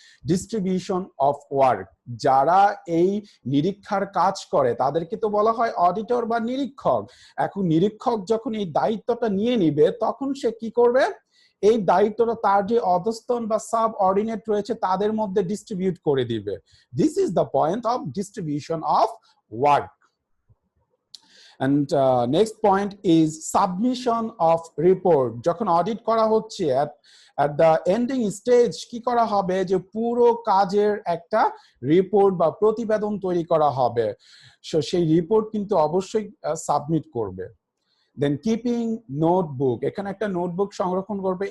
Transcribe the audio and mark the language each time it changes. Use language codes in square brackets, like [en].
[en] distribution of work, [bn] যারা এই নিরীক্ষার কাজ করে তাদেরকে তো বলা হয় অডিটর বা নিরীক্ষক। এখন নিরীক্ষক যখন এই দায়িত্বটা নিয়ে নিবে তখন সে কি করবে, এই দায়িত্বটা তার যে অধস্তন বা সাব অর্ডিনেট রয়েছে তাদের মধ্যে ডিস্ট্রিবিউট করে দিবে। [en] This is the point of distribution of work. And next point is submission of report। [bn] যখন অডিট করা হচ্ছে [en] at the ending stage [bn] কি করা হবে, যে পুরো কাজের একটা রিপোর্ট বা প্রতিবেদন তৈরি করা হবে, সো সেই রিপোর্ট কিন্তু অবশ্যই সাবমিট করবে। দেন কিপিং নোটবুক, এখানে একটা নোটবুক সংরক্ষণ করবে।